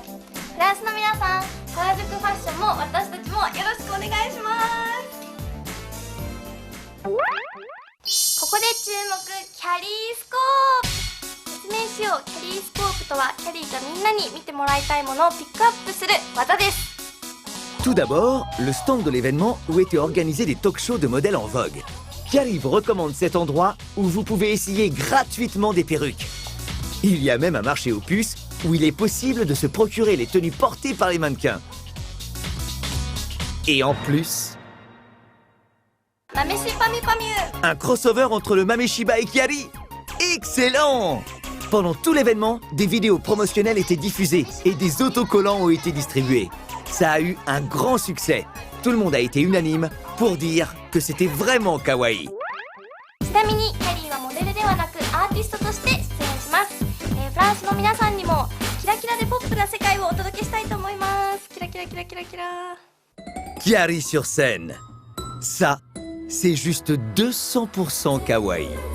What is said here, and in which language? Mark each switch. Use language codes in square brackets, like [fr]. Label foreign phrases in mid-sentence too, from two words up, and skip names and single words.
[ja] フランスの皆さん、原宿ファッションも私たちもよろしくお願いします。ここで注目、キャリースコープ。説明しよう。キャリースコープとはキャリーがみんなに見てもらいたいものをピックアップする技です。 [fr] Tout d'abord, le stand de l'événement où étaient organisés des talk-shows de modèles en vogue. Chiari vous recommande cet endroit où vous pouvez essayer gratuitement des perruques. Il y a même un marché aux puces où il est possible de se procurer les tenues portées par les mannequins. Et en plus, un crossover entre le Mameshiba et Chiari. Excellent! Pendant tout l'événement, des vidéos promotionnelles étaient diffusées et des autocollants ont été distribués. Ça a eu un grand succès. Tout le monde a été unanime pour dire que c'était vraiment kawaii. [ja] ちなみにキャリーはモデルではなくアーティストとして出演します。フランスの皆さんにもキラキラでポップな世界をお届けしたいと思います。キラキラキラキラキラ。 [fr] Chiari sur scène. Ça, c'est juste 200% kawaii.